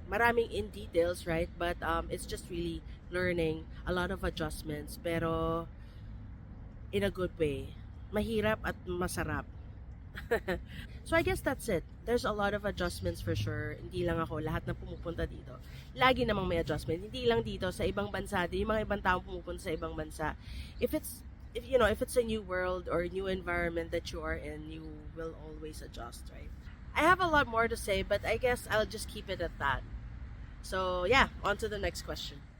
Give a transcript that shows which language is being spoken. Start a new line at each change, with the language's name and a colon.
English: Maraming in details, right? But it's just really learning a lot of adjustments,
Filipino: pero
English: in a good way.
Filipino: Mahirap at masarap.
English: So I guess that's it. There's a lot of adjustments for sure.
Filipino: Hindi lang ako, lahat na pumupunta dito. Lagi namang may adjustment. Hindi lang dito, sa ibang bansa, yung mga ibang taong pumupunta sa ibang bansa.
English: If it's a new world or new environment that you are in, you will always adjust, right? I have a lot more to say, but I guess I'll just keep it at that. So yeah, on to the next question.